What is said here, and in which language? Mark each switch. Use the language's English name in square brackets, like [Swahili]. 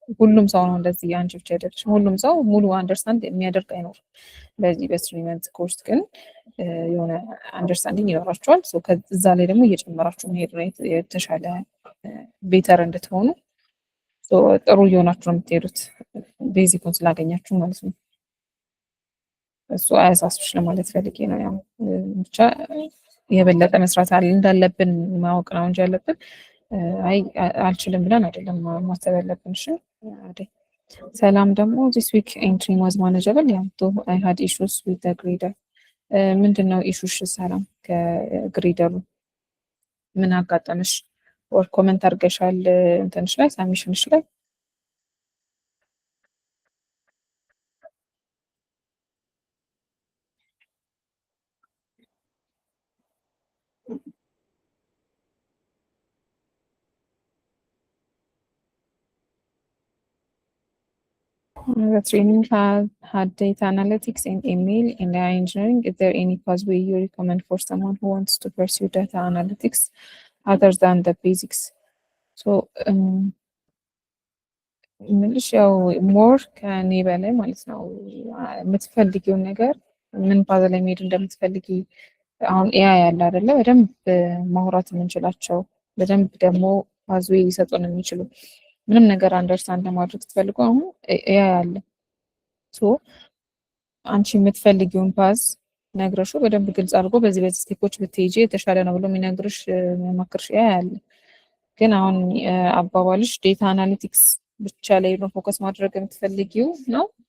[Amharic] ሁሉም ሰው ነው እንደዚህ አንቺ ብቻ አይደለሽም። ሁሉም ሰው ሙሉ አንደርስታንድ የሚያደርግ አይኖርም። በዚህ በ3 መንዝ ኮርስ ግን የሆነ አንደርስታንዲንግ ይኖራቸዋል። ከዛ ላይ ደግሞ እየጨመራችሁ መሄድ ነው የተሻለ ቤተር እንድትሆኑ ጥሩ እየሆናችሁ ነው የምትሄዱት፣ ቤዚኩን ስላገኛችሁ ማለት ነው። እሱ አያሳስብሽ ለማለት ፈልጌ ነው። ያው ብቻ የበለጠ መስራት እንዳለብን ማወቅ ነው እንጂ ያለብን አይ አልችልም ብለን አይደለም ማሰብ ያለብን። እሺ አይደል? [English] ሰላም ደግሞ this week entry was manageable yeah though I had issues with the grader [Amharic] ምንድነው ኢሹሽ? ሰላም ከግሬደሩ ምን አጋጠመሽ? ወር ኮመንት አድርገሻል እንትንሽ ላይ ሳሚሽንሽ ላይ? [English] The training had data analytics and email and AI engineering. Is there any pathway you recommend for someone who wants to pursue data analytics other than the basics? [Amharic] So ምልሽ ያው ሞር ከኔ በላይ ማለት ነው የምትፈልጊውን ነገር ምን ፓዝ ላይ መሄድ እንደምትፈልጊ አሁን ኤአይ ያለ አይደለ? በደንብ ማውራት የምንችላቸው በደንብ ደግሞ ፓዝዌይ ሊሰጡን የሚችሉ ምንም ነገር አንደርስታንድ ለማድረግ ትፈልጉ አሁን ኤአይ አለ። ሶ አንቺ የምትፈልጊውን ፓዝ ነግረሽው በደንብ ግልጽ አድርጎ በዚህ በዚህ ስቴፖች ብትሄጂ የተሻለ ነው ብሎ የሚነግርሽ የሚያማክርሽ ኤአይ አለ። ግን አሁን አባባልሽ ዴታ አናሊቲክስ ብቻ ላይ ነው ፎከስ ማድረግ የምትፈልጊው ነው?